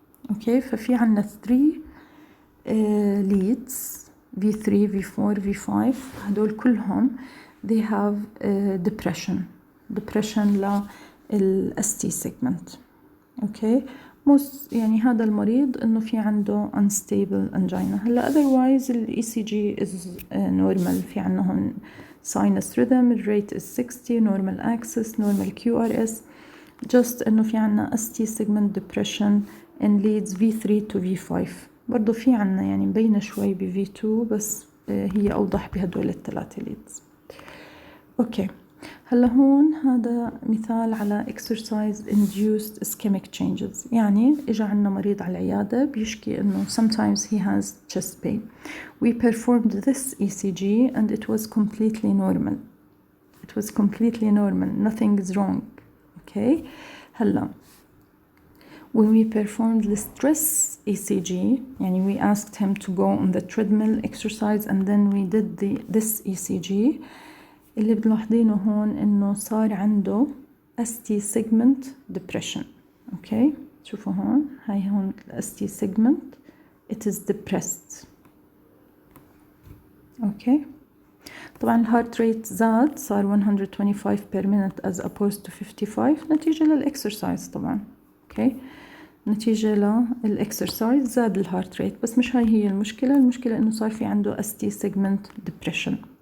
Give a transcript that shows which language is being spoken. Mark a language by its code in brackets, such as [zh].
[ar] أوكي، ففي عنا [en] 3 leads V3 V4 V5 [ar] هدول كلهم [en] they have depression لل ST segment. [ar] أوكي، يعني هذا المريض إنه في عنده unstable angina. [en] هلا otherwise ال ECG is normal، [ar] في عندهم [en] sinus rhythm rate is 60 normal axis normal QRS، just [ar] إنه في عنا [en] ST segment depression in leads V3 to V5. [ar] برضو في عنا يعني مبينة شوي ب V2 بس هي أوضح بهدول الثلاثة leads. أوكي، هلا هون هذا مثال على exercise induced ischemic changes. يعني إجا عنا مريض على العيادة بيشكي إنه [en] sometimes he has chest pain. We performed this ECG and it was completely normal. Nothing is wrong. Okay. هلا when we performed the stress ECG [ar] يعني [en] we asked him to go on the treadmill exercise and then we did this ECG. [ar] اللي بتلاحظينه هون إنه صار عنده ST segment depression. أوكي، شوفوا هون هاي هون ST segment [en] it is depressed. [ar] أوكي، طبعا الهارت ريت زاد صار 125 [en] per minute as opposed to [ar] 55 نتيجة للإكسرسايز طبعا. أوكي، نتيجة للإكسرسايز زاد الهارت ريت، بس مش هاي هي المشكلة إنه صار في عنده ST segment depression.